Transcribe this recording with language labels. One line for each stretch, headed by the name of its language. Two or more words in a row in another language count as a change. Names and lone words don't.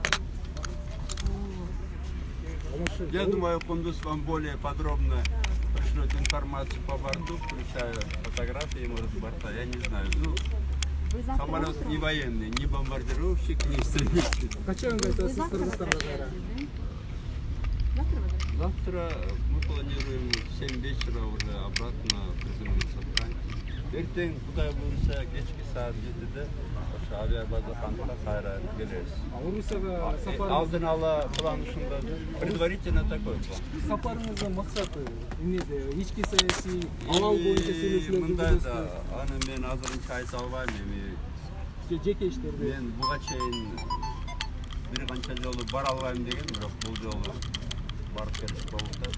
Russian: Я думаю, Кундус вам более подробно пришлет информацию по борту, включая фотографии, может, борта, я не знаю. Ну, самолет не военный, не бомбардировщик, не истребитель. Завтра мы планируем в 7 вечера уже обратно приземлиться в Франции.
Kyrgyz: Ертең Кудай буюрса кечки саат 7-де ошо авиабаза Ханга кайра келебиз. Алдын ала план ушунда.
Russian: Предварительно такой план.
Kyrgyz: Сапарыңыздын максаты эмнеде? Ички саясий алал боюнча сүйлөшүүлөрдү мындай да, аны мен азырынча айта албайм. жеке иштерде. Мен буга чейин бир канча жолу бара албайм деген, бирок бул жолу барып келип болду.